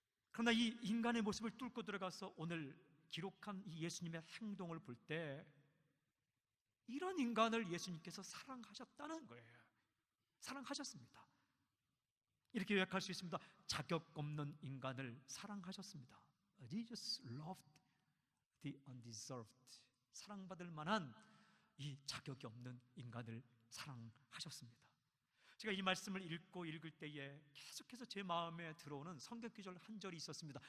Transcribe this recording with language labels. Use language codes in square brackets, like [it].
[ko] 그러나 이 인간의 모습을 뚫고 들어가서 오늘 기록한 이 예수님의 행동을 볼 때 이런 인간을 예수님께서 사랑하셨다는 거예요. 사랑하셨습니다. 이렇게 요약할 수 있습니다. 자격 없는 인간을 사랑하셨습니다. [en] Jesus loved the undeserved. [ko] 사랑받을 만한 이 자격이 없는 인간을 사랑하셨습니다. 제가 이 말씀을 읽을 때에 계속해서 제 마음에 들어오는 성경 구절 한 절이 있었습니다.